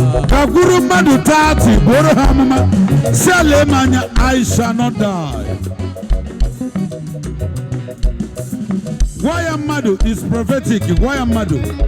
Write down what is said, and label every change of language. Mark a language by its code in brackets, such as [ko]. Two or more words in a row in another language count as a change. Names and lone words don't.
[ig] Ka kwuru mmadụ thirty, bụrụ ha amụma. Si ala eme anya, [en] I shall not die. [ig] Gwa ya mmadụ [en] is prophetic. [ig] Gwa ya mmadụ.